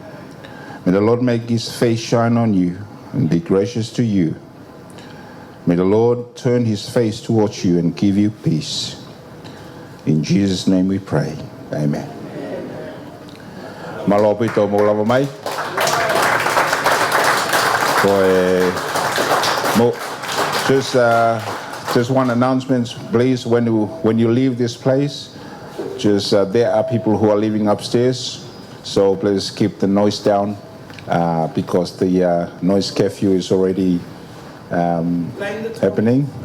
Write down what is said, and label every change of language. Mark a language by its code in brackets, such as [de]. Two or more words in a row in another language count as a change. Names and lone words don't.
[en] May the Lord make his face shine on you and be gracious to you. May the Lord turn his face towards you and give you peace. In Jesus' name we pray. [sm] Amen. Malopito mo lava mai. [en] Just one announcement, please. When you leave this place, there are people who are living upstairs, so please keep the noise down because the noise curfew is already happening.